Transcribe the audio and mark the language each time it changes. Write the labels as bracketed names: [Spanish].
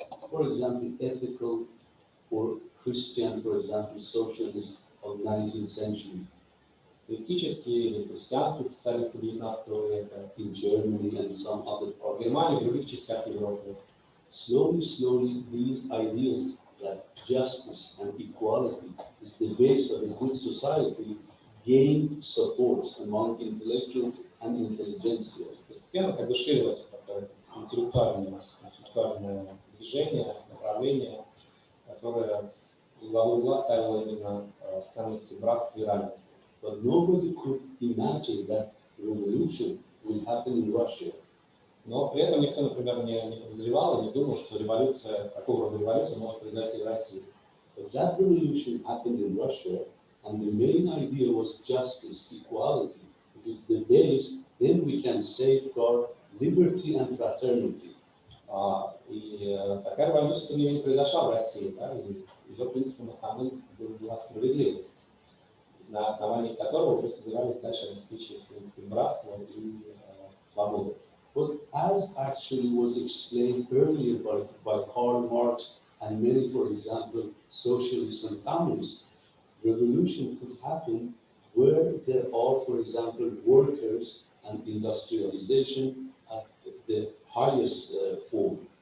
[English] For example, ethical or Christian, for example, socialists of 19th century. [Russian] Этические или христианские социалисты 19 века [English] In Germany and some other [Russian] в [English] parts. [Russian] Германии и в других частях Европы. [English] Slowly, these ideas that justice and equality is the base of a good society gain support among intellectuals and intelligentsia. [Russian] Постепенно как бы ширилось такое интеллектуальное движение, направление, которое в главу угла ставило именно ценности братства и равенства. [English] But nobody could imagine that revolution will happen in Russia. [Russian] Но при этом никто, например, не подозревал и не думал, что такого рода революция может произойти в России. [English] But that revolution happened in Russia, and the main idea was justice, equality. It is the base, then we can safeguard liberty and fraternity. [Russian] И такая революция, тем не менее, произошла в России. Да, и ее принципом основным была справедливость, на основании которого уже собирались дальше обеспечивать братство и свободу. [English] But as actually was explained earlier by Karl Marx and many, for example, socialists and communists, revolution could happen where there are, for example, workers and industrialization at the highest form.